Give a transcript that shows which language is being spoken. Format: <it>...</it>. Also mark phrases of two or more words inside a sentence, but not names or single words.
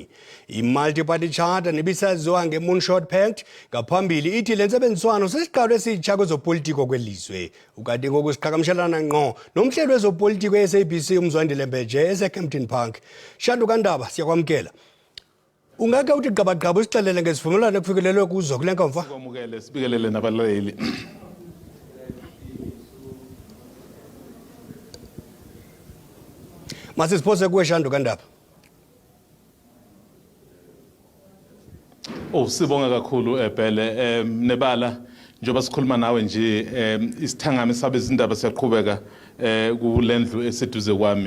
<xh>I-Multi-Party Charter nebisaziwa nge-Moonshot Pact ngaphambili ithi le ntsebenziswano sesiqalo esitsha kwezopolitiko kwelizwe. Ukanti ngoku siqhagamshelana ngqo nomhleli wezopolitiko e-SABC uMzwandile Mbeje eseCamden Park. Shandu Iindaba siyakwamkela. Ungake uthi gqabagqaba usixelele ngesivumelwano ekufikelelwe kuzo kule nkomfa?</xh> <zu>Sikwamukele sibikelele nabalaleli. Masisiphose kuwe Shandu Iindaba. Sibonga kakhulu ebhele nebala njoba sikhuluma nawe nje isithangami sabe izindaba siyaqhubeka kulendlu eseduze kwami.</zu>